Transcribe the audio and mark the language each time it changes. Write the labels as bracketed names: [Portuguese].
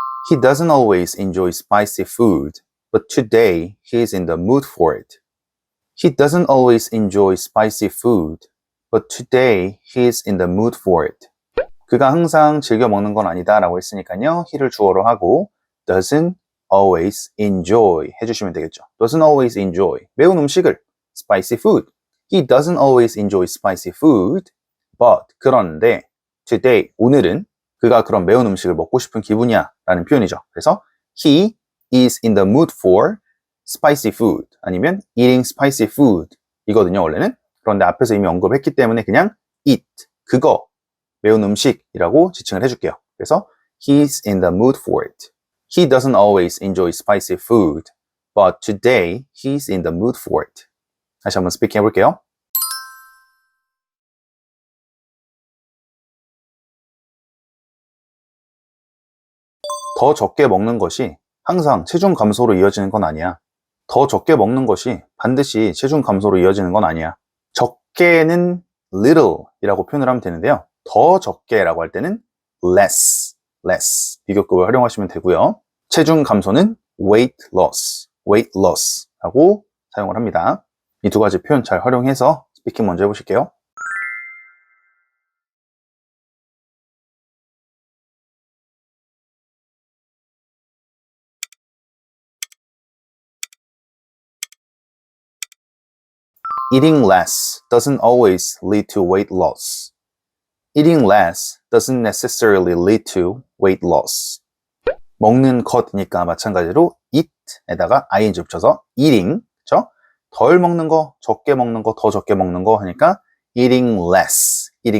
[English] He doesn't always enjoy spicy food, but today he's in the mood for it. He doesn't always enjoy spicy food, but today he's in the mood for it. [Korean] 그가 항상 즐겨 먹는 건 아니다 라고 했으니까요. he를 주어로 하고 [English] doesn't always enjoy [Korean] 해주시면 되겠죠. [English] doesn't always enjoy. [Korean] 매운 음식을 [English] spicy food. He doesn't always enjoy spicy food. But [Korean] 그런데 [English] today [Korean] 오늘은 그가 그런 매운 음식을 먹고 싶은 기분이야 라는 표현이죠. 그래서 [English] he is in the mood for spicy food [Korean] 아니면 [English] eating spicy food [Korean] 이거든요 원래는. 그런데 앞에서 이미 언급했기 때문에 그냥 eat 그거 매운 음식이라고 지칭을 해줄게요. 그래서 [English] he's in the mood for it. He doesn't always enjoy spicy food, but today he's in the mood for it. [Korean] 다시 한번 스피킹 해볼게요. 더 적게 먹는 것이 항상 체중 감소로 이어지는 건 아니야. 더 적게 먹는 것이 반드시 체중 감소로 이어지는 건 아니야. 적게는 little 이라고 표현을 하면 되는데요. 더 적게라고 할 때는 [English] less [Korean] 비교급을 활용하시면 되고요. 체중 감소는 [English] weight loss [Korean] 라고 사용을 합니다. 이 두 가지 표현 잘 활용해서 스피킹 먼저 해보실게요. [English] Eating less doesn't always lead to weight loss. Eating less doesn't necessarily lead to weight loss. [Korean] 먹는 것이니까 마찬가지로 eat에다가 ing 붙여서 [English] eating, [Korean] 그렇죠? 덜 먹는 거, 적게 먹는 거, 더 적게 먹는 거 하니까 [English] eating less.